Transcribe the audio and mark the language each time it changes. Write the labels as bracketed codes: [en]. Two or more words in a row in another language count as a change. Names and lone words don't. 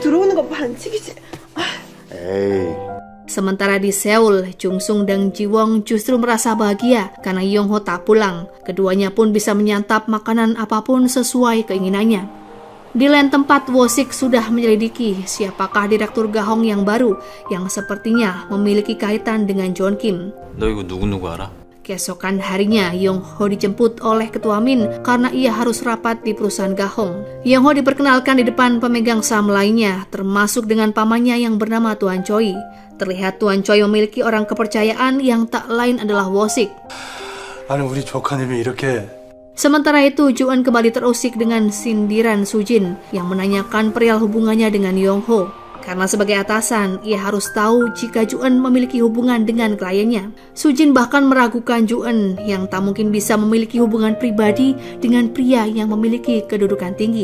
[id] Sementara di Seoul, Jung Sung dan Ji Won justru merasa bahagia karena Yongho tak pulang. Keduanya pun bisa menyantap makanan apapun sesuai keinginannya. Di lain tempat, Wo-sik sudah menyelidiki siapakah direktur Gahong yang baru yang sepertinya memiliki kaitan dengan John Kim. [ko] 너 이거 누구 알아? [id] Keesokan harinya, Yongho dijemput oleh Ketua Min karena ia harus rapat di perusahaan Gahong. Yongho diperkenalkan di depan pemegang saham lainnya, termasuk dengan pamannya yang bernama Tuan Choi. Terlihat Tuan Choi memiliki orang kepercayaan yang tak lain adalah Wo-sik. [ko] 아니 우리 조카님이 이렇게. [id] Sementara itu, Ju-eun kembali terusik dengan sindiran Soo Jin yang menanyakan perihal hubungannya dengan Yongho. Karena sebagai atasan, ia harus tahu jika Ju-eun memiliki hubungan dengan kliennya. Soo Jin bahkan meragukan Ju-eun yang tak mungkin bisa memiliki hubungan pribadi dengan pria yang memiliki kedudukan tinggi.